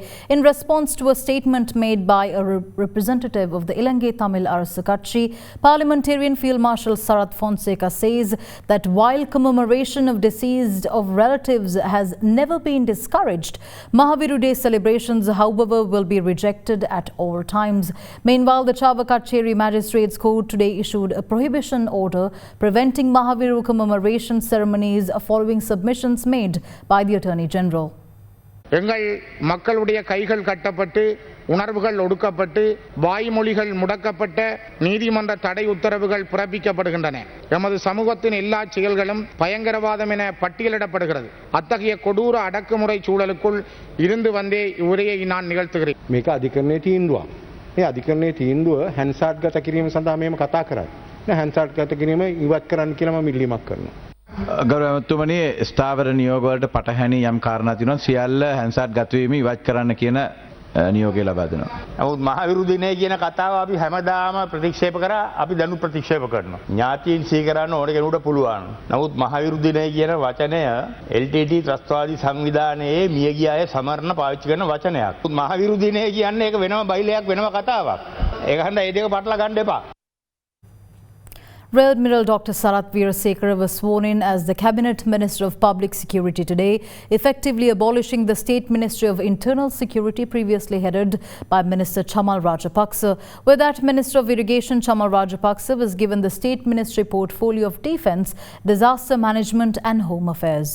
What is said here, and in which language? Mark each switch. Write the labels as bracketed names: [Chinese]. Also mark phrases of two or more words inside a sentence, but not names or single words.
[English] In response to a statement made by a representative of the Ilangai Tamil Arasu Katchi, Parliamentarian Field Marshal Sarath Fonseca says that while commemoration of deceased of relatives has never been discouraged, Mahaviru Day celebrations, however, will be rejected at all times. Meanwhile, the Chavakatcheri Magistrates Court today issued a prohibition order preventing Mahaviru commemoration ceremonies following submissions made by the Attorney General. [Tamil] எங்கள் மக்களுடைய கைகள் கட்டப்பட்டு உணர்வுகள் ஒடுக்கப்பட்டு வாய்மொழிகள் முடக்கப்பட்ட நீதிமன்ற தடை உத்தரவுகள் பிறப்பிக்கப்படுகின்றன. எமது சமூகத்தின் எல்லா செயல்களும் பயங்கரவாதம் என பட்டியலிடப்படுகிறது. அத்தகைய கொடூர அடக்குமுறை சூழலுக்குள் இருந்து வந்தே உரையை நான் நிகழ்த்துகிறேன். [Sinhala] මේක අධිකරණයේ තීන්දුවක්. මේ අධිකරණයේ තීන්දුව හැන්සාට්ගත කිරීම සඳහා මේම කතා කරන්නේ. හැන්සාට්ගත කිරීම ඉවත් කරන්න කියලා මම ඉල්ලීමක් කරනවා. ගෞරවතුමනි, ස්ථාවර නියෝග වලට පටහැනි යම් කාරණා තියෙනවා. සියල්ල හැන්සාට් ගත වීම ඉවත් කරන්න කියන නියෝගය ලබා දෙනවා. නමුත් මහවිරු දිනය කියන කතාව අපි හැමදාම ප්‍රතික්ෂේප කරා අපි දැනුත් ප්‍රතික්ෂේප කරනවා. ඥාතීන් සීකරන්න ඕන කෙනෙකුට පුළුවන්. නමුත් මහවිරු දිනය කියන වචනය LTT ත්‍රස්තවාදී සංවිධානයේ මියගිය අය සමරන පාවිච්චි කරන වචනයක්. මහවිරු දිනය කියන්නේ ඒක වෙනම බයිලයක් වෙනම කතාවක්. ඒක හන්ද ඒ දෙක පටල ගන්න එපා. [English] Rear Admiral Dr. Sarath Veerasekara was sworn in as the Cabinet Minister of Public Security today, effectively abolishing the State Ministry of Internal Security previously headed by Minister Chamal Rajapaksa, where that Minister of Irrigation Chamal Rajapaksa was given the State Ministry portfolio of Defence, Disaster Management and Home Affairs.